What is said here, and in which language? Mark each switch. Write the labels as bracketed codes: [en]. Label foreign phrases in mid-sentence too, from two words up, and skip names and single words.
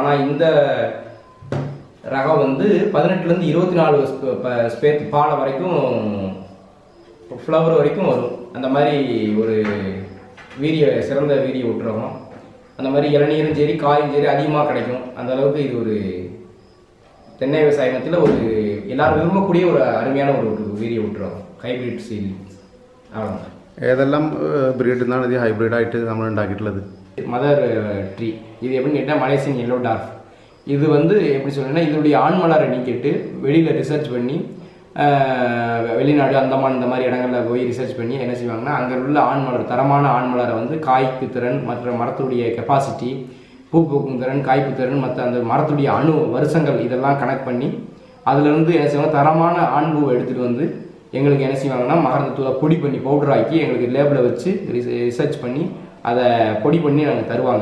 [ta] ஆனால் இந்த ரகம் வந்து 18லேருந்து 24 ஸ்பேத் பாலை வரைக்கும், ஃப்ளவர் வரைக்கும் வரும். அந்த மாதிரி ஒரு சிறந்த வீரிய ஒட்டுரகம். அந்த மாதிரி இளநீரும் சரி காயும் சரி அதிகமாக கிடைக்கும். அந்த அளவுக்கு இது ஒரு தென்னை விவசாயத்தில் ஒரு எல்லாரும் விரும்பக்கூடிய ஒரு அருமையான ஒரு வீரிய ஒட்டுரகம் [en] hybrid seed [ta] ആണ്. [ml] ഏതെല്ലാം ബ്രീഡിൽ നിന്നാണ് ഇത് ഹൈബ്രിഡായിട്ട് നമ്മൾ ഉണ്ടാക്കിയിട്ടുള്ളത്? [en] Mother tree. [ta] இது எப்படின்னு கேட்டால் மலேசியன் எல்லோ டார்ஃப். இது வந்து எப்படி சொல்கிறேன்னா இதனுடைய ஆண் மலரை நீக்கிட்டு வெளியில் ரிசர்ச் பண்ணி வெளிநாடு அந்தமான் இந்த மாதிரி இடங்களில் போய் ரிசர்ச் பண்ணி என்ன செய்வாங்கன்னா அங்கே உள்ள ஆண் மலர், தரமான ஆண் மலரை வந்து காய்ப்பு திறன், மற்ற மரத்துடைய கெப்பாசிட்டி, பூ பூக்கும் திறன், காய்ப்பு திறன், மற்ற அந்த மரத்துடைய வருஷங்கள் இதெல்லாம் கனெக்ட் பண்ணி அதிலிருந்து என்ன செய்வாங்க தரமான ஆண் பூவை எடுத்துகிட்டு வந்து எங்களுக்கு என்ன செய்வாங்கன்னா மகரந்தத்தூளை பொடி பண்ணி பவுடர் ஆக்கி எங்களுக்கு லேபில் வச்சு ரிசர்ச் பண்ணி அதை பொடி பண்ணி நாங்கள் தருவாங்க.